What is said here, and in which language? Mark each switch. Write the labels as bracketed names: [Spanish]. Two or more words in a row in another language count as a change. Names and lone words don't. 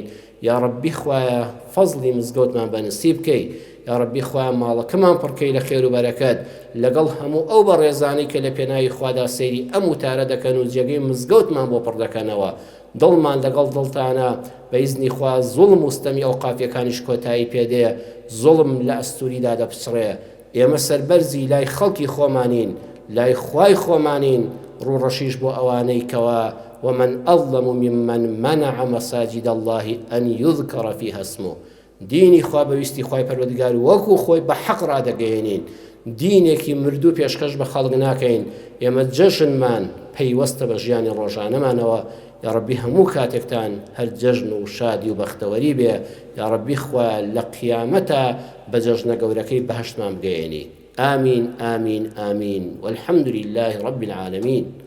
[Central Kurdish] یا ڕەبی خوایە فەزلی مزگەوتمان بەنسیب بکەی، یا ڕەبی خوایە ماڵەکەمان پڕکەی لە خێر و بەرەکەت، لەگەڵ هەموو ئەو بەڕێزانەی کە لە پێناوی خوادا سەیری ئەم وتارە دەکەن و جێگەی مزگەوتمان بۆ پڕ دەکەنەوە. دڵمان لەگەڵ دڵتانە بە ئیزنی خوا زوڵم وستەمی ئەو قافیەکانیش کۆتایی پێدەیە، زوڵم لە ئەستوریدا دەپچڕێ. ئێمە سەربەرزی لای خەڵکی خۆمانین، لای خوای خۆمانین، ڕوڕەشیش بۆ ئەوانەی کەوا [Arabic] ومن أظلم ممن منع مساجد الله أن يذكر فيها اسمه. [Central Kurdish] دینی خوا بەویستی خوای پەروەردگار وەکو خۆی بە حەق ڕادەگەیەنین، دینێکی مردوو پێشکەش بە خەڵک ناکەین. ئێمە جەژنمان پەیوەستە بە ژیانی ڕۆژانەمانەوە. یا ڕەبی هەموو کاتێکتان هەر جەژن و شادی و بەختەوەری بێ. یا ڕەبی خوا لە قیامەتە بە جەژنە گەورەکەی بەهەشتمان بگەیەنی. [Arabic] آمين آمين آمين والحمد لله رب العالمين.